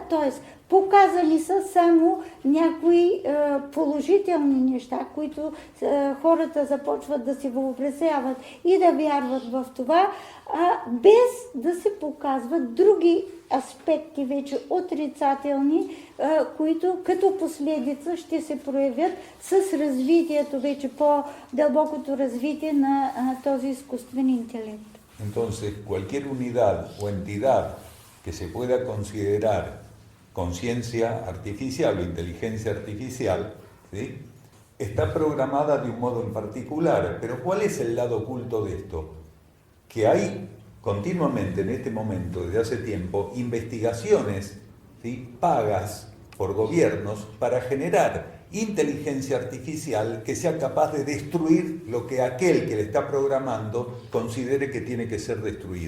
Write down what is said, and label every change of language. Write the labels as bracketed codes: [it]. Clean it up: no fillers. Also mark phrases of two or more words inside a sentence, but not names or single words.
[bg] Тоест, показани са само някои положителни неща, които хората започват да си въобразяват и да вярват в това, без да се показват други аспекти вече отрицателни, които като последица ще се проявят с развитието, вече по-дълбокото развитие на този изкуствен интелект. [es] Entonces, cualquier unidad o entidad que se pueda considerar conciencia artificial o inteligencia artificial, ¿sí?, está programada de un modo en particular. Pero ¿cuál es el lado oculto de esto? Que hay continuamente en este momento, desde hace tiempo, investigaciones, ¿sí?, pagas por gobiernos para generar inteligencia artificial que sea capaz de destruir lo que aquel que le está programando considere que tiene que ser destruido.